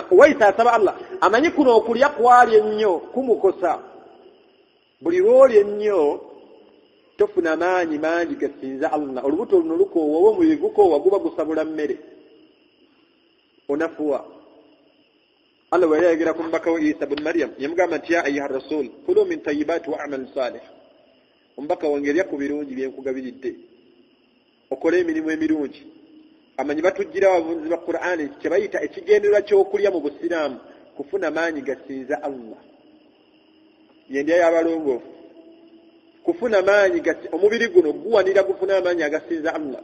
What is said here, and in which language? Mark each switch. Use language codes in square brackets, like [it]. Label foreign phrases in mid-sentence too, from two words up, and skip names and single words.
[lg] Wais asaba Allah amanyi kuno okulya kwali ennyo kumukosa. Buli lw'olya ennyo tofuna maanyi mangi gasinza Allah. Olubuto luno lukoowa, oba omubiri gukoowa, guba gusabula mmere, onafuwa. Allah bwe yayogera ku mubaka wa Isa ibn Maryam yamugamba nti [ar] يا أيها الرسل كلوا من الطيبات واعملوا صالحا, [lg] omubaka wange lya ku birungi bye nkugabiridde, okole emirimu emirungi. Amanyi batujjira abavunzi ba Qur'ani kye bayita ekigendererwa ky'okulya mu Busiraamu kufuna maanyi gasinza Allah. Yendya y'abalongoofu kufuna maanyi omubiri guno guwanira gufuna amaanyi agasinza Allah.